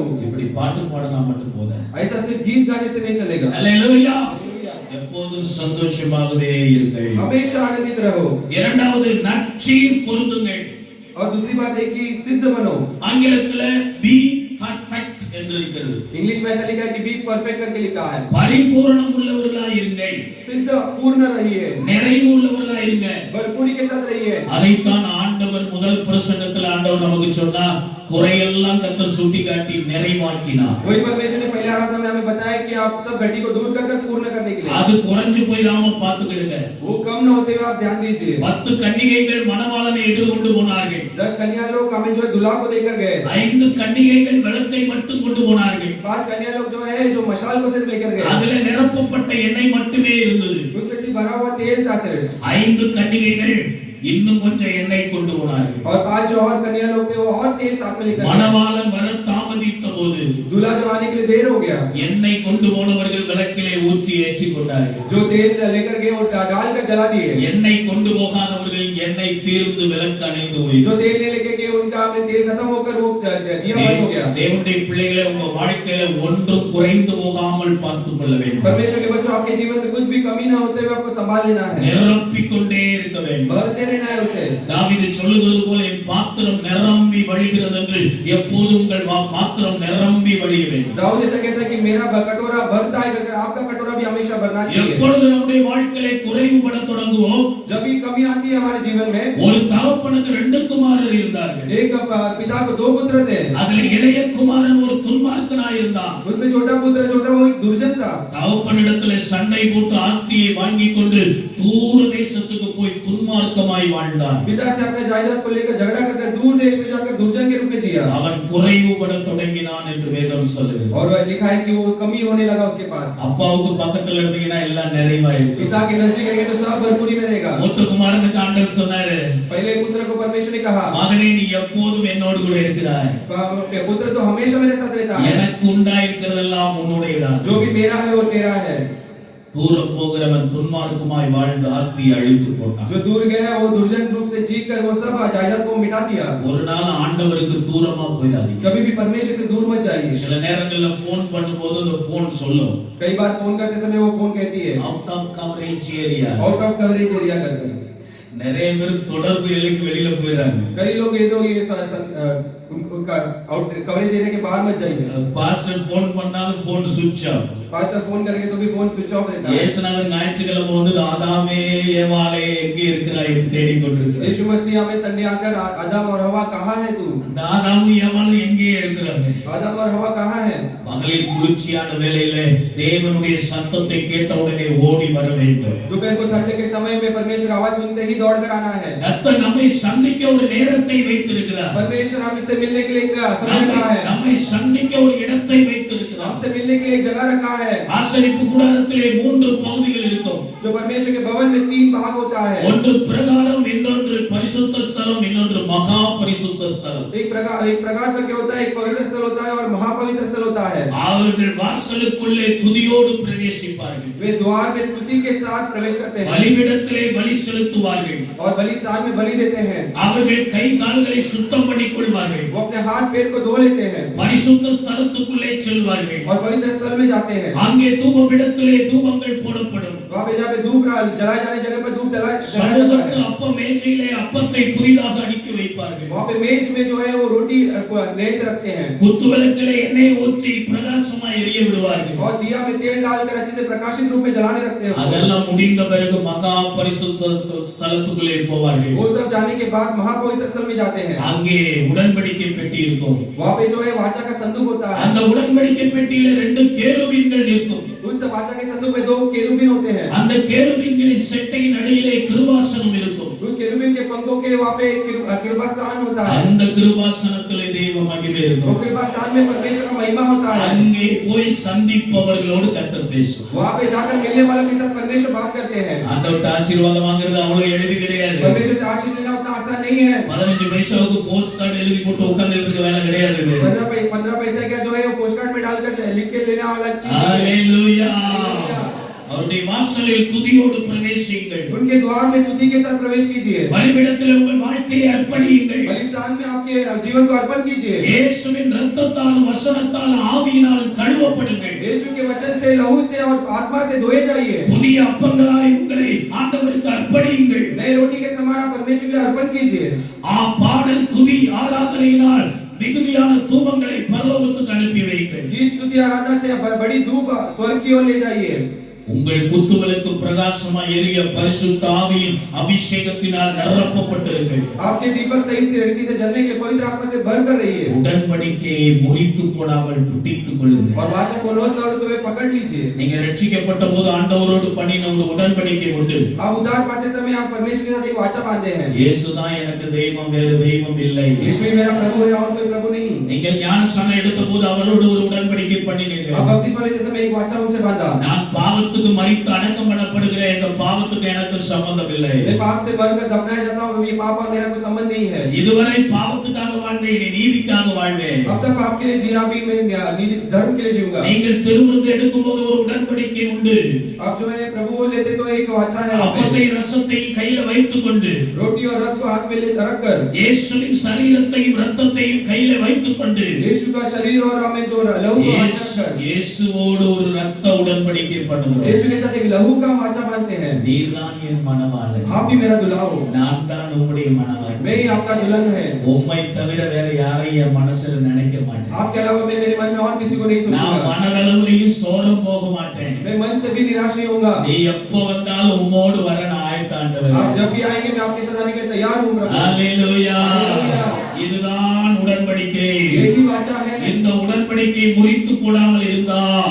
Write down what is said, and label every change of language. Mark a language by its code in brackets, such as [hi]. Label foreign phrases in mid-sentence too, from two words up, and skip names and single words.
[ta] இப்படி பாட்டு பாடினா மட்டும் போதாது. [hi] ऐसा सिर्फ गीत गाने से नहीं चलेगा। [ta] அல்லேலூயா. எப்போதும் சந்தோஷமாகவே இருங்கள். [hi] हमेशा आनंदित रहो। [ta] இரண்டாவது நற்சீர் பொருந்துங்கள். [hi] और दूसरी बात है कि सिद्ध बनो। [ta] ஆங்கிலத்துல [en] be perfect [ta] என்று இருக்கிறது. [hi] इंग्लिश में ऐसा लिखा है कि [en] be perfect [hi] करके लिखा है। [ta] பரிபூரணம் உள்ளவர்களாய் இருங்கள். [hi] सिद्ध पूर्ण रहिए। [ta] நிறைவு உள்ளவர்களாய் இருங்க. [hi] भरपूरी के साथ रहिए। [ta] அதைத்தான் ஆண்டவர் முதல் பிரசங்கத்தில் ஆண்டவர் நமக்கு சொன்னார், குறையெல்லாம் கர்த்தர் சுட்டிக்காட்டி நிறைவாக்கினார். [hi] वही परमेश्वर ने पहले आराधना में हमें बताया कि आप सब घटी को दूर कर पूर्ण करने के लिए। [ta] அது குறைஞ்சு போயிராம பாத்துக்கிடுங்க. [hi] वो कम न होते हुए आप ध्यान दीजिए। [ta] 10 கன்னிகைகள் மணவாளனை எதிர்கொண்டு போனார்கள். [hi] 10 कन्या लोग हमें जो है दूल्हा को लेकर गए। [ta] 5 கன்னிகைகள் விளக்கை மட்டும் கொண்டு போனார்கள். [hi] 5 कन्या लोग जो है जो मशाल को सिर्फ लेकर गए। [ta] அதுல நிரப்பப்பட்ட எண்ணெய் மட்டுமே இருந்தது. [hi] उसमें सिर्फ भरा हुआ तेल था सिर्फ। [ta] 5 கன்னிகைகள் இன்னும் கொஞ்சம் எண்ணெய் கொண்டு போனார்கள். [hi] और 5 जो और कन्या लोग थे वो और तेल साथ में लेकर गए। [ta] மணவாளன் வர தாமதித்த போது [hi] दूल्हा जब आने के लिए देर हो गया, [ta] எண்ணெய் கொண்டு போனவர்கள் விளக்கிலே ஊற்றி ஏற்றிக் கொண்டார்கள். [hi] जो तेल लेकर गए वो डालकर जला दिए। [ta] எண்ணெய் கொண்டு போகாதவர்கள் எண்ணெய் தீர்ந்து விளக்கு அணைந்து போயிற்று. [hi] जो तेल नहीं लेके गए उनका में तेल खत्म होकर वो दिया बंद हो गया। [ta] தேவனுடைய பிள்ளைகளை உங்க வாழ்க்கையில ஒன்று குறைந்து போகாமல் பார்த்துக் கொள்ள வேண்டும். [hi] परमेश्वर के बच्चों आपके जीवन में कुछ भी कमी ना होते हुए आपको संभाल लेना है। [ta] நிரப்பிக் கொண்டே இருக்க வேண்டும். [hi] भरते रहना है उसे। [ta] தாவீது சொல்லுகிறது போல என் பாத்திரம் நிரம்பி வழிகிறது என்று எப்போதும் உங்கள் பாத்திரம் நிரம்பி வழிய வேண்டும். [hi] दाऊद जैसा कहता है कि मेरा कटोरा भरता है, करके आपका कटोरा भी हमेशा भरना चाहिए। [ta] எப்பொழுது நம்முடைய வாழ்க்கையிலே குறைவுபட தொடங்குவோம், [hi] जब भी कमी आती है हमारे जीवन में। [ta] ஒரு தகப்பனுக்கு 2 குமாரர் இருந்தார்கள். [hi] एक पिता को 2 पुत्र थे। [ta] அதுல இளைய குமாரன் ஒரு துன்மார்க்கனாய் இருந்தான். [hi] उसमें छोटा पुत्र जो था वो एक दुर्जन था। [ta] தகப்பனிடத்திலே சண்டை போட்டு ஆஸ்தியை வாங்கி கொண்டு தூர தேசத்துக்கு போய் துன்மார்க்கமாய் வாழ்ந்தான். [hi] पिता से अपने जायदाद को लेकर झगड़ा करके दूर देश में जाकर दुर्जन के रूप में जिया। [ta] அவன் குறைவுபட தொடங்கினான் என்று வேதம் சொல்லுகிறது. [hi] और लिखा है कि वो कमी होने लगा उसके पास। [ta] அப்பாவுக்கு பக்கத்துல இருந்தீங்கன்னா எல்லாம் நிறைவா இருக்கும். [hi] पिता के नजदीक रहेंगे तो सब भरपूरी में रहेगा। [ta] மூத்த குமாரனுக்கு ஆண்டவர் சொன்னாரு, [hi] पहले पुत्र को परमेश्वर ने कहा, [ta] மகனே நீ எப்போதும் என்னோடு கூட இருக்கிறாய். [hi] पुत्र तो हमेशा मेरे साथ रहता है। [ta] எனக்கு உண்டாயிருக்கிறதெல்லாம் உன்னுடையதான். [hi] जो भी मेरा है वो तेरा है। [ta] தூரம் போகிறவன் துன்மார்க்கமாய் வாழ்ந்து ஆஸ்தியை அழித்து போட்டான். [hi] जो दूर गया वो दुर्जन रूप से जीकर वो सब जायदाद को मिटा दिया। [ta] ஒரு நாள் ஆண்டவருக்கு தூரமா போயிடாதீங்க. [hi] कभी भी परमेश्वर से दूर मत जाइए। [ta] சில நேரங்கள்ல போன் பண்ணும்போது அந்த போன் சொல்லும், [hi] कई बार फोन करते समय वो फोन कहती है [en] out of coverage area. out of coverage area करके। [ta] நிறைய பேர் தொடர்பு எல்லைக்கு வெளியில போயிறாங்க. [hi] कई लोग ये तो ये उनका [en] out coverage area [hi] के बाहर मत जाइए। [ta] பாஸ்டர் போன் பண்ணாலும் போன் [en] switch off. [hi] पास्टर फोन करेंगे तो भी फोन [en] switch off [hi] रहता है। [ta] இயேசுநாதர் ஞாயிற்றுக்கிழமை வந்து ஆதாமே ஏவாளே எங்கே இருக்கிறாய் என்று தேடிக் கொண்டிருக்கிறார். [hi] यीशु मसीह हमें संडे आकर आदम और हवा कहाँ है तू? [ta] அந்த ஆதாமும் ஏவாளும் எங்கே இருக்கிறாங்க? [hi] आदम और हवा कहाँ है? [ta] பகலில் குளிர்ச்சியான வேளையிலே தேவனுடைய சத்தத்தை கேட்ட உடனே ஓடி வர வேண்டும். [hi] दोपहर को ठंडे के समय में परमेश्वर आवाज सुनते ही दौड़ कर आना है। [ta] கர்த்தர் நம்மை சந்திக்க ஒரு நேரத்தை வைத்திருக்கிறார். [hi] परमेश्वर हमसे मिलने के लिए एक समय रखा है। [ta] நம்மை சந்திக்க ஒரு இடத்தை வைத்திருக்கிறார். [hi] हमसे मिलने के लिए एक जगह रखा है। [ta] ஆசரிப்பு கூடாரத்திலே 3 பகுதிகள் இருக்கும். [hi] जो जो परमेश्वर के भवन में 3 भाग होता है। [ta] ஒன்று பிரகாரம், இன்னொன்று பரிசுத்த ஸ்தலம், இன்னொன்று மகா பரிசுத்த ஸ்தலம். [hi] एक प्रकार का क्या होता है, एक पवित्र स्थल होता है और महापवित्र स्थल होता है। [ta] அவர்கள் வாசலுக்குள்ளே துதியோடு பிரவேசிப்பார்கள். [hi] वे द्वार में स्तुति के साथ प्रवेश करते हैं [ta] பலிபீடத்திலே பலி செலுத்துவார்கள். [hi] और बलिस्थान में बलि देते हैं। [ta] அவர்கள் கை கால்களை சுத்தம் பண்ணிக் கொள்வார்கள். [hi] वो अपने हाथ पैर को धो लेते हैं [ta] பரிசுத்த ஸ்தலத்துக்குள்ளே செல்வார்கள். [hi] और पवित्र स्थल में जाते हैं। [ta] அங்கே தூபபீடத்திலே தூபங்கள் போடப்படும். [hi] वहाँ पे जहाँ पे धूप जलाए जाने जगह पर धूप जलाया जाता [ta] சமூகத்து [hi] है। [ta] அப்ப மேஜையிலே அப்பத்தை புதிதாக அடுக்கி வைப்பார்கள். [hi] वहाँ पे मेज में जो है वो रोटी नए से रखते हैं [ta] குத்துவிளக்கிலே எண்ணெய் ஊற்றி பிரகாசமாய் எரிய விடுவார்கள். [hi] और दिया में तेल डालकर अच्छे से प्रकाशित रूप में जलाने रखते हैं। [ta] அதெல்லாம் முடிந்த பிறகு மகா பரிசுத்த ஸ்தலத்துக்குள்ளே போவார்கள். [hi] वो सब जाने के बाद महापवित्र स्थल में जाते हैं। [ta] அங்கே உடன்படிக்கை பெட்டி இருக்கும். [hi] वहाँ पे जो है वाचा का संदूक होता है। [ta] அந்த உடன்படிக்கை பெட்டியிலே 2 கேருபீன்கள் இருக்கும். [hi] उस वाचा के संदूक में 2 केरुबिन होते हैं। [ta] அந்த கேருபீன்களின் செட்டையின் அடியிலே கிருபாசனம் இருக்கும். [hi] उस केरुबिन के पंखों के वहाँ पे कृपास्थान होता है। [ta] அந்த கிருபாசனத்திலே தெய்வ மகிமை [hi] वो [ta] இருக்கும். [hi] कृपास्थान में परमेश्वर का महिमा होता है। [ta] அங்கே போய் சந்திப்பவர்களோடு கர்த்தர் பேசுவார். [hi] वहाँ पे जाकर मिलने वालों के साथ परमेश्वर बात करते हैं। [ta] ஆண்டவர்ட்ட ஆசீர்வாதம் வாங்குறது அவ்வளவு எளிது கிடையாது. [hi] परमेश्वर से आशीष लेना उतना आसान नहीं है। [ta] 15 பைசாவுக்கு [en] post card [ta] எழுதி போட்டு உட்கார்ந்துட்டு இருக்க வேலை கிடையாது இது. [hi] 15 पैसे का जो है वो [en] post card [hi] में डालकर लिख के लेना वाला चीज है। [ta] ஹalleluya. அவருடைய வாசலில் துதியோடு பிரவேசியுங்கள். [hi] उनके द्वार में स्तुति के साथ प्रवेश कीजिए। [ta] பலிபீடத்தில் உங்கள் வாழ்க்கையை அர்ப்பணியுங்கள். [hi] बलिस्थान में आपके जीवन को अर्पण कीजिए। [ta] இயேசுவின் இரத்தத்தாலும் வசனத்தாலும் ஆவியினாலும் கழுவப்படுங்கள். [hi] यीशु के वचन से, लहू से और आत्मा से धोए जाइए। [ta] புதிய அப்பங்களாய் உங்களை ஆண்டவருக்கு அர்ப்பணியுங்கள். [hi] नए रोटी के समान आप परमेश्वर के लिए अर्पण कीजिए। [ta] பாடல் துதி ஆராதனையினால் மிகுதியான தூபங்களை பரலோகத்துக்கு அனுப்பி வையுங்கள். [hi] गीत स्तुति आराधना से बड़ी धूप स्वर्ग की ओर ले जाइए। [ta] உங்கள் குத்துவிளக்கு பிரகாசமாய் எரிய பரிசுத்த ஆவியின் அபிஷேகத்தினால் நிரப்பப்பட்டிருங்கள். [hi] आपके दीपक सहित रीति से जलने के पवित्र आत्मा से भर कर रहिए। [ta] உடன்படிக்கையை முறித்து போடாமல் பிடித்துக் கொள்ளுங்கள். [hi] और वाचा को लोन तोड़ के पकड़ लीजिए। [ta] நீங்க ரட்சிக்கப்பட்ட போது ஆண்டவரோடு பண்ணின ஒரு உடன்படிக்கை உண்டு. [hi] आप उद्धार पाते समय आप परमेश्वर के साथ एक वाचा बांधे हैं। [ta] இயேசுதான் எனக்கு தெய்வம், வேறு தெய்வம் இல்லை. [hi] यीशु ही मेरा प्रभु है और कोई प्रभु नहीं। [ta] நீங்கள் ஞானஸ்நானம் எடுத்த போது அவரோடு ஒரு உடன்படிக்கை பண்ணினீர்கள். [hi] आप बपतिस्मा लेते समय एक वाचा उनसे बांधा। [ta] நான் பாவத்துக்கு மரித்து அடக்கம் பண்ணப்படுகிற இந்த பாவத்துக்கு எனக்கு சம்பந்தம் இல்லை. [hi] मैं पाप से मरकर दफनाया जाता हूं, ये पाप और मेरा कोई संबंध नहीं है। [ta] இதுவரை பாவத்துக்காக வாழ்ந்தேன், இனி நீதிக்காக வாழ்வேன். [hi] अब तक पाप के लिए जिया, भी मैं धर्म के लिए जीऊंगा। [ta] நீங்கள் திருவிருந்து எடுக்கும்போது ஒரு உடன்படிக்கை உண்டு. [hi] अब जो है प्रभु वो लेते तो एक वाचा है। [ta] அப்பத்தை ரசத்தையும் கையில வைத்துக்கொண்டு, [hi] रोटी और रस को हाथ में ले रखकर, [ta] இயேசுவின் சரீரத்தையும் இரத்தத்தையும் கையில வைத்துக்கொண்டு, [hi] यीशु का शरीर और हमें जो लहू को रखकर, [ta] இயேசுவோடு ஒரு இரத்த உடன்படிக்கை பண்ணுகிறோம். [hi] यीशु के साथ एक लहू का वाचा बांधते हैं। [ta] நீர்தான் என் மணவாளன், [hi] आप ही मेरा दुल्हा हो, [ta] நான் தான் உம்முடைய மணவாளன். [hi] मैं ही आपका दुल्हन है। [ta] உம்மை தவிர வேற யாரையும் என் மனசுல நினைக்க மாட்டேன். [hi] आपके अलावा मैं मेरे मन में और किसी को नहीं [ta] நான் [hi] सोचूंगा। [ta] மனதளவுலயும் சோரம் போக மாட்டேன். [hi] मैं मन से भी निराश नहीं होऊंगा। [ta] நீ எப்போ வந்தாலும் உம்மோடு வர நான் ஆயத்தாண்டவர். [hi] आप जब भी आएंगे मैं आपके साथ आने के लिए तैयार हूं प्रभु। [ta] ஹalleluya. [hi] हालेलुया। [ta] இதுதான் உடன்படிக்கை. [hi] यही वाचा है। [ta] இந்த உடன்படிக்கையை முறித்து போடாமல் இருந்தால்